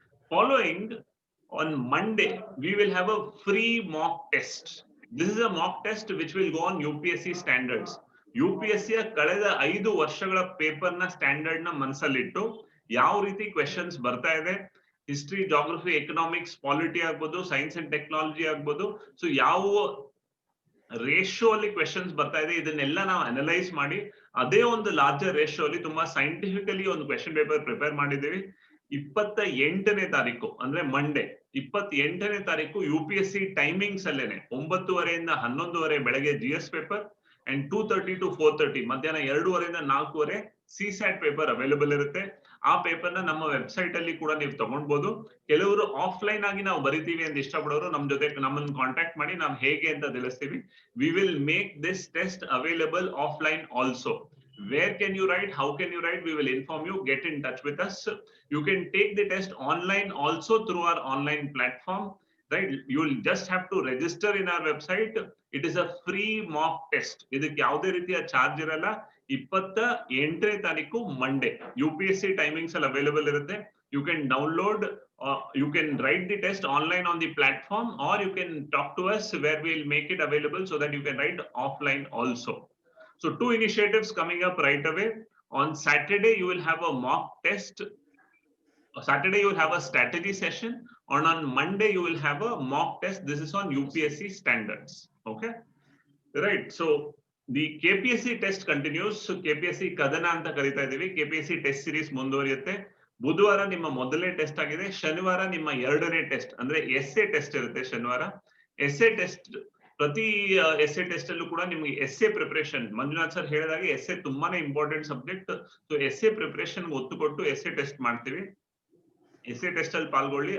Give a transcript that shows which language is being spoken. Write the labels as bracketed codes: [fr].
[en] Following on Monday, we will have a free mock test. This is a mock test which will go on UPSC standards. [kn] UPSC ಕಳೆದ 5 ವರ್ಷಗಳ paper ನ standard ನ ಮನಸ್ಸಲ್ಲಿಟ್ಟು ಯಾವ ರೀತಿ questions ಬರ್ತಾ ಇದೆ, history, geography, economics, polity ಆಗ್ಬೋದು, science and technology ಆಗ್ಬೋದು, ಸೊ ಯಾವ ರೇಷಿಯೋ ಅಲ್ಲಿ ಕ್ವೆಶನ್ಸ್ ಬರ್ತಾ ಇದೆ, ಇದನ್ನೆಲ್ಲ ನಾವು ಅನಲೈಸ್ ಮಾಡಿ ಅದೇ ಒಂದು ಲಾರ್ಜರ್ ರೇಷಿಯೋ ಅಲ್ಲಿ ತುಂಬಾ ಸೈಂಟಿಫಿಕಲಿ ಒಂದು ಕ್ವೆಶನ್ ಪೇಪರ್ ಪ್ರಿಪೇರ್ ಮಾಡಿದ್ದೀವಿ. 28ನೇ ತಾರೀಕು ಅಂದ್ರೆ ಮಂಡೇ 28ನೇ ತಾರೀಕು UPSC ಟೈಮಿಂಗ್ಸ್ ಅಲ್ಲೇನೆ 9:30 11:30 ಬೆಳಗ್ಗೆ GS ಪೇಪರ್ ಅಂಡ್ 2:30 to 4:30 ಮಧ್ಯಾಹ್ನ 2:30 4:30 CSAT ಪೇಪರ್ ಅವೈಲೇಬಲ್ ಇರುತ್ತೆ. ಆ ಪೇಪರ್ ನ ನಮ್ಮ ವೆಬ್ಸೈಟ್ ಅಲ್ಲಿ ಕೂಡ ನೀವು ತಗೊಳ್ಬಹುದು. ಕೆಲವರು ಆಫ್ಲೈನ್ ಆಗಿ ನಾವು ಬರಿತೀವಿ ಅಂತ ಇಷ್ಟಪಡೋರು ನಮ್ಮ ಜೊತೆ ನಮ್ಮನ್ನು ಕಾಂಟ್ಯಾಕ್ಟ್ ಮಾಡಿ ನಾವು ಹೇಗೆ ಅಂತ ತಿಳಿಸ್ತೀವಿ. [en] We will make this test available offline also. Where can you write? How can you write? We will inform you. Get in touch with us. You can take the test online also through our online platform. Right? You will just have to register in our website. It is a free mock test. [kn] ಇದಕ್ಕೆ ಯಾವುದೇ ರೀತಿಯ charge ಇರಲ್ಲ. 28ನೇ ತಾರೀಕು Monday UPSC timings ಅಲ್ಲಿ available ಇರುತ್ತೆ. [en] You can download, you can write the test online on the platform, or you can talk to us where we will make it available so that you can write offline also. So 2 initiatives coming up right away. On Saturday, you will have a mock test. Saturday, you will have a strategy session. On Monday, you will have a mock test. This is on UPSC standards. Okay. Right. So the KPSC test continues. [kn] So KPSC Kadana anta karita idivi. KPSC test series ಮುಂದುವರಿಯುತ್ತೆ. ಬುಧವಾರ ನಿಮ್ಮ ಮೊದಲನೇ test ಆಗಿದೆ. ಶನಿವಾರ ನಿಮ್ಮ ಎರಡನೇ test ಅಂದ್ರೆ S A test ಇರುತ್ತೆ ಶನಿವಾರ. ಎಸ್ಎ ಟೆಸ್ಟ್ ಪ್ರತಿ ಎಸ್ಎ ಟೆಸ್ಟ್ ಅಲ್ಲೂ ಕೂಡ ನಿಮಗೆ ಎಸ್ಎ ಪ್ರಿಪರೇಷನ್ ಮಂಜುನಾಥ್ ಸರ್ ಹೇಳಿದಾಗ ಎಸ್ಎ ತುಂಬಾನೇ important subject. So S A preparation ಒತ್ತು ಕೊಟ್ಟು ಎಸ್ಎ ಟೆಸ್ಟ್ ಮಾಡ್ತೀವಿ. ಎಸ್ಎ ಟೆಸ್ಟ್ ಅಲ್ಲಿ ಪಾಲ್ಗೊಳ್ಳಿ.